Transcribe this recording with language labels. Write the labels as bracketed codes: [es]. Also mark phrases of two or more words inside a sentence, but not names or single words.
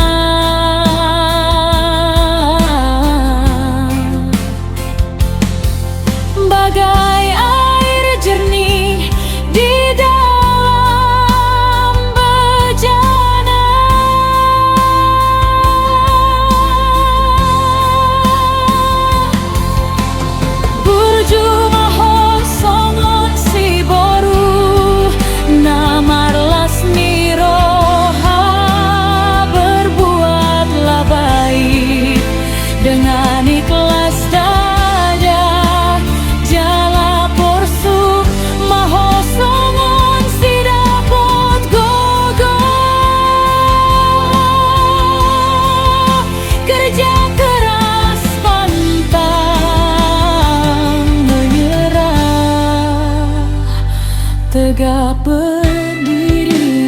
[id] Bagai air jernih di dalam bejana. [bbc] Burju maho songon si boru, namarlas niroha, [id] berbuatlah baik dengan ikhlas dada. [bbc] Jala porsuk maho songon si dapot gogo. [id] Kerja keras pantang menyerah, tegak berdiri.